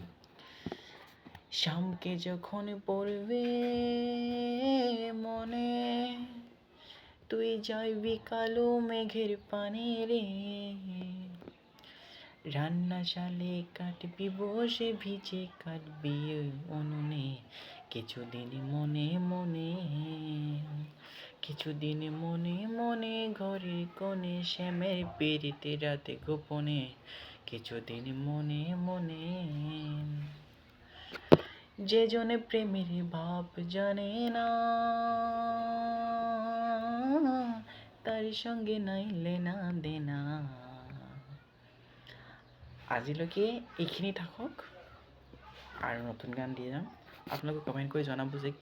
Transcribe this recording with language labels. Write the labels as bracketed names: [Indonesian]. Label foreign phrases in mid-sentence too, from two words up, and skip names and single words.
[Bangla] শামকে যখন পড়বে মনে, তুই যাইবি কালো মেঘের পানে রে, রান্নাশালে কাটবি বসে ভিজে কাটবি উনুনে, কিছুদিন মনে মনে, কিছুদিন মনে মনে ঘরের কোণে, শ্যামের পিড়িতে রাতে গোপনে, কিছুদিন মনে মনে। যে জনে প্রেমের ভাব জানে না, তার সঙ্গে নাই লেনা দেনা। [Assamese] আজিলৈকে এইখিনি থাকক, আৰু নতুন গান দি যাম। আপোনালোকে কমেণ্ট কৰি জনাব যে